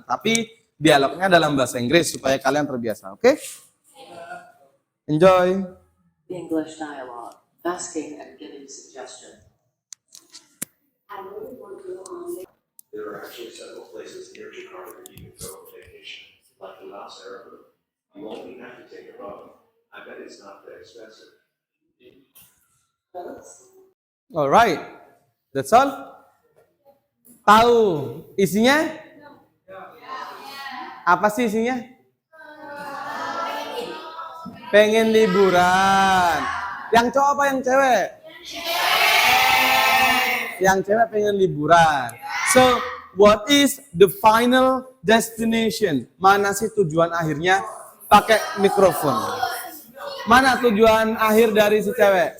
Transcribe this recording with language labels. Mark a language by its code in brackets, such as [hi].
[id] Tapi dialognya dalam bahasa Inggris supaya kalian terbiasa. [en] Oke? Enjoy. English dialogue, asking and giving suggestion. There are actually several places near Jakarta that you can go on vacation, like the Las Airport. You only have to take a boat. I bet it's not that expensive. Alright, that's all. [id] Tahu isinya? Apa sih isinya? Pengen liburan. Yang cowok apa yang cewek? Yang cewek pengen liburan. [en] So, what is the final destination? [id] Mana sih tujuan akhirnya? Pakai mikrofon. Mana tujuan akhir dari si cewek?